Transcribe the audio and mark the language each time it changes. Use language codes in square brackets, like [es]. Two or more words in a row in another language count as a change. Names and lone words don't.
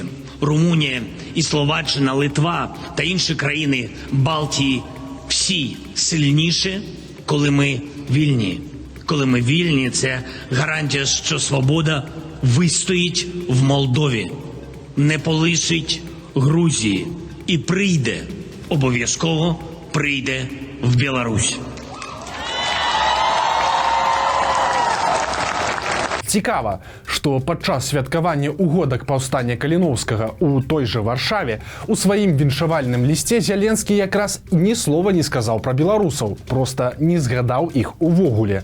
[uk] Румунія і Словаччина, Литва та інші країни Балтії всі сильніші, коли ми вільні. Коли ми вільні, це гарантія, що свобода вистоїть в Молдові, не полишить Грузії і прийде, обов'язково прийде в Білорусь. [be] Цікава, што падчас святкавання угодак паўстання Каліноўскага у той жа Варшаве у сваім віншавальным лісце Зеленскі якраз ні слова не сказаў пра беларусаў, проста не згадаў іх увогуле.